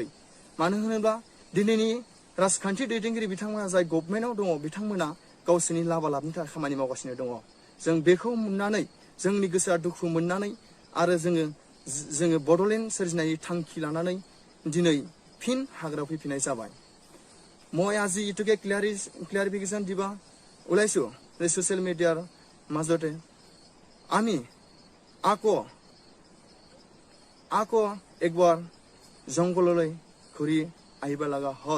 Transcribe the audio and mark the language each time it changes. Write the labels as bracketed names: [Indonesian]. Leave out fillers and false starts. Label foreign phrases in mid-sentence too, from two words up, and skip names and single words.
[Bodo] मानो होनोब्ला दिनैनि राजखान्थि दैदेनगिरि बिथांमोना जाय गभर्नमेन्टआव दङ बिथांमोना गावसोरनि लाबा लाबनि थाखाय खामानि मावगासिनो दङ। जों बेखौ मोननानै जोंनि गोसोआ दुखु मोननानै आरो जोङो बड'लेण्ड सोरजिनायनि थांखि लानानै दिनै फिन हाग्रायाव फैफिननाय जाबाय। [Assamese] মই আজি ইটোকে ক্লিয়াৰিফিকেশ্যন দিবা ওলাইছো যে [English] social mediaৰ [Assamese] মাজতে আমি আকৌ একবাৰ জংঘললৈ ঘূৰি আহিব লগা হ'ল।